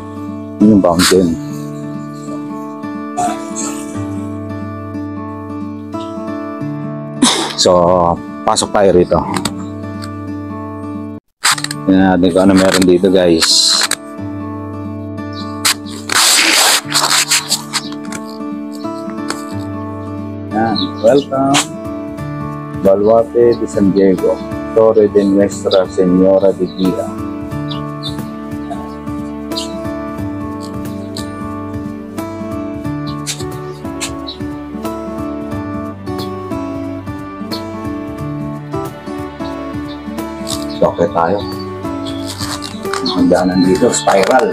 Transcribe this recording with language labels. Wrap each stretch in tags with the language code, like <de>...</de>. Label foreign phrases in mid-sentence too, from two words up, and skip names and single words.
<tl>Yun yung fountain. So, pasok tayo rito. Tingnan natin kung ano meron dito guys. Ayan. Welcome. Balwate de San Diego. Torre de Nuestra Señora de Guía. Okay tayo. Ang daanan dito, spiral.</tl>